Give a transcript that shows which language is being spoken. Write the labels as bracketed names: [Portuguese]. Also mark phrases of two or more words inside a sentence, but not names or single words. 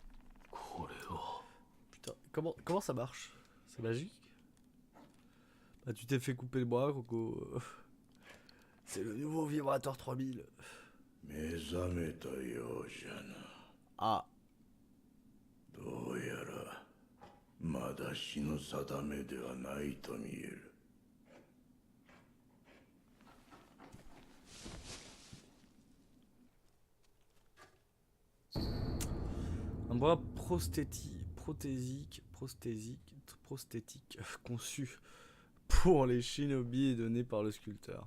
[French] Putain, comment ça marche? C'est magique? Bah tu t'es fait couper le bras, Coco. C'est le nouveau vibrateur 3000. Ah. [Japanese] どうやらまだ死の定めではないと見える。 [French] Un bras prosthétique conçu pour les shinobi et donné par le sculpteur.